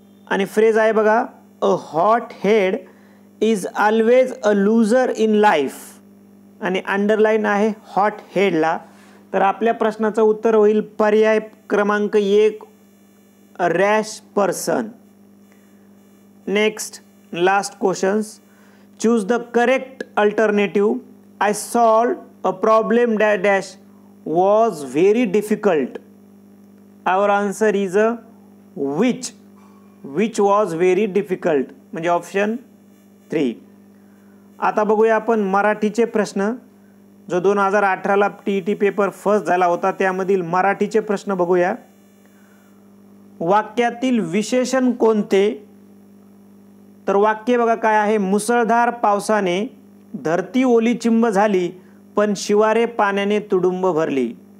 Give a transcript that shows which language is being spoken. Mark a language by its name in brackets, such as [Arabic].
[Marathi] आणि फ्रेज आहे बघा, [English] a hot head is always a loser in life, [Marathi] आणि अंडरलाईन आहे हॉट हेडला. तर आपल्या प्रश्नाचं उत्तर होईल पर्याय क्रमांक 1, [English] Rash person. Next, last questions. Choose the correct alternative. I solved a problem dash was very difficult. Our answer is a which was very difficult, [Marathi] म्हणजे ऑप्शन 3. आता बघूया आपण मराठीचे प्रश्न. जो 2018ला TET पेपर फर्स्ट झाला होता त्यामधील मराठीचे प्रश्न बघूया. वाक्यातील विशेषण कोणते. तर वाक्य बघा काय आहे, मुसळधार पावसाने धरती ओली चिंब झाली पण शिवारे पाण्याने तुडुंब भरली.